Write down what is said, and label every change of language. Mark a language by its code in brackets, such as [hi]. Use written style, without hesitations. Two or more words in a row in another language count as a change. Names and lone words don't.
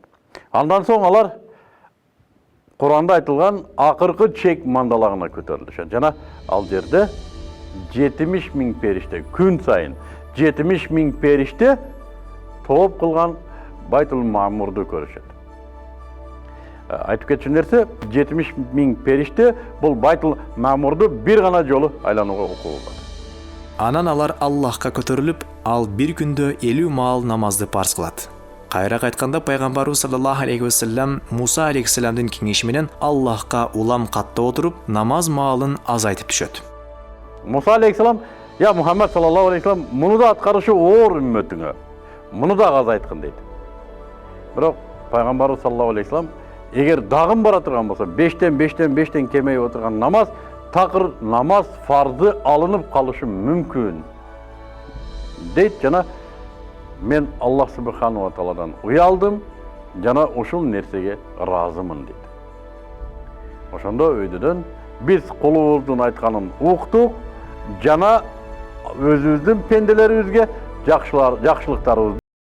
[ky] Андан соң алар Куранда айтылган акыркы чек мандалагына көтөрүлүшөт жана ал жерде 70.000 периште, күн сайын 70.000 периште топ кылган Байтул Мамурду көрүшөт. Айтып кетчү нерсе, 70.000 периште бул Байтул Мамурду бир гана жолу айланууга укугу бар. Анан алар Аллахка көтөрүлүп, ал бир күндө 50 маал намазды парз кылат. Кайраак айтканда, пайгамбарыбыз [ar] صلى الله عليه وسلم [ky] Муса алейхиссаламдын кеңеши менен Аллахка улам катта отуруп, намаз маалын азайтып түшөт. Муса алейхиссалам, я Мухаммад [ar] صلى الله عليه وسلم, [ky] муну да аткарышы оор үммөтүңө. Муну да азайткын дейт. Бирок пайгамбарыбыз [ar] صلى الله عليه وسلم, [ky] эгер дагым бара турган болсо, 5тен кемей отурган намаз, такыр намаз фарзы алынып калышы мүмкүн дейт жана мен Аллах [ar] سبحانه وتعالى [ky] уялдым жана ушул нерсеге ыраазымын дейт. Ошондо өйдөдөн биз колубуздун айтканын уктук жана өзүбүздүн пенделерибизге жакшылыктарыбызды